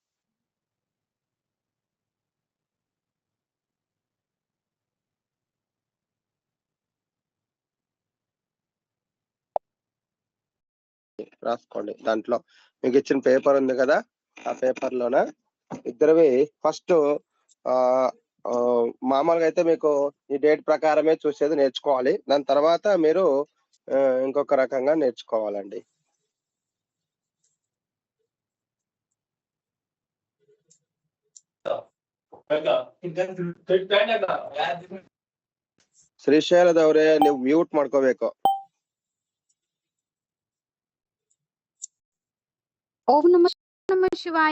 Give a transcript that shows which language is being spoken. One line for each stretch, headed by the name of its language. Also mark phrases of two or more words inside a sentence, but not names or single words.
Telugu: రాసుకోండి. దాంట్లో మీకు ఇచ్చిన పేపర్ ఉంది కదా, ఆ పేపర్ లోన ఇద్దరివి ఫస్ట్ మామూలుగా అయితే మీకు ఈ డేట్ ప్రకారమే చూసేది నేర్చుకోవాలి. దాని తర్వాత మీరు ఇంకొక రకంగా నేర్చుకోవాలండి.
Kannada: ಶ್ರೀಶೈಲ ದವ್ರೆ ನೀವು ಮ್ಯೂಟ್ ಮಾಡ್ಕೋಬೇಕು.
Sanskrit: ಓಂ ನಮಃ ಶಿವಾಯ.